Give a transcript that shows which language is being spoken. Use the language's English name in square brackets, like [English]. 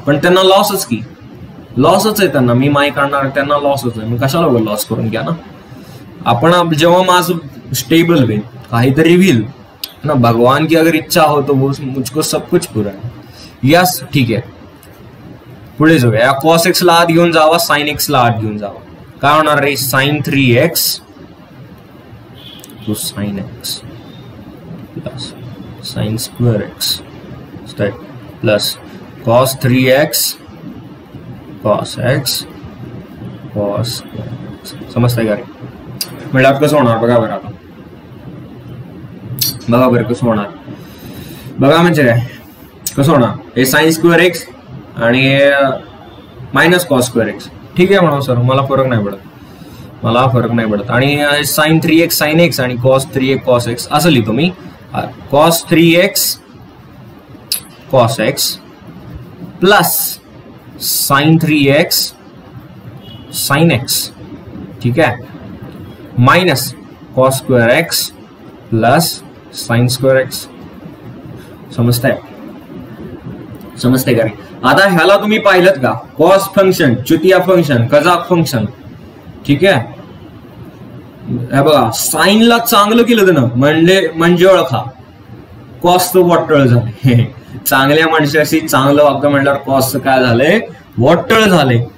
[Marathi] पण त्यांना लॉसच की, लॉसच आहे त्यांना. मी माईक काढणार, त्यांना लॉसच आहे. मी कशाला लॉस करून घ्या ना. आपण जेव्हा माझं स्टेबल होईल, काहीतरी होईल ना, [Hindi] भगवान की अगर इच्छा हो तो मुझको सब कुछ पूरा है. [Marathi] यस, ठीक आहे. पुढे जाऊया. कॉस एक्स ला आत घेऊन जावा, साइन एक्स ला आत घेऊन जावा. काय होणार रे, [English] Sine 3x तो sine x plus sine square x plus cos 3x cos x cos square x. [Marathi] समजतंय का रे. म्हणजे कसं होणार बघा बरं. आता बघा बरं कसं होणार. बघा म्हणजे काय कसं होणार. हे साइन स्क्वेअर एक्स आणि मायनस कॉस स्क्वेअर एक्स, ठीक आहे म्हणा सर, मला फरक नाही पडत, मला फरक नाही पडत. [English] आणि sine 3x sine x आणि cos 3x cos x [Marathi] असं लिहितो मी. [English] cos 3x cos x plus sine 3x sine x, [Marathi] ठीक आहे, [English] Minus cos square x plus sine square x. [Marathi] समजतंय, समजतंय का रे. आता ह्याला तुम्ही पाहिलं का, कॉस फंक्शन, चुतिया फंक्शन, कजाक फंक्शन, ठीक आहे. हे बघा, साईनला चांगलं केलं त्यानं, म्हणजे ओळखा, कॉसचं वॉटळ झाले. चांगल्या माणसाशी चांगलं वागतं म्हटल्यावर कॉसचं काय झालंय, वॉटळ झाले.